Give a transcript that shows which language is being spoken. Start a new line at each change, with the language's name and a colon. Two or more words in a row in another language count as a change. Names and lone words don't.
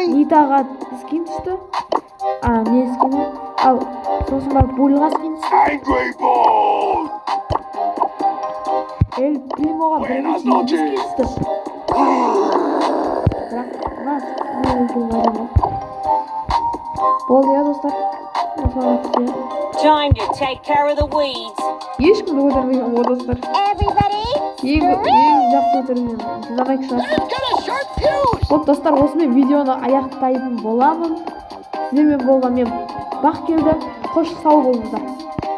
Kazakh: Нитаға скен түсті. Не скені? Ал сосын барып Бульға скен түсті.
English: Angry Bull.
Kazakh: Эль Примоға бірінші 2 скен түсті. Бірақ нас не өлтірмейді. Болды я достар.
English: Time to take care of the weeds.
Kazakh: Ешкімді өлтірмеймін о достар.
English: Everybody,
Kazakh: Ең жақсы өлтірмеймін. Динамайк шығар.
English: You've got a short fuse.
Kazakh: Вот достар, осымен видеоны аяқтайтын боламын. Сіздермен болған мен Бақ келді. Қош сау болыңыздар.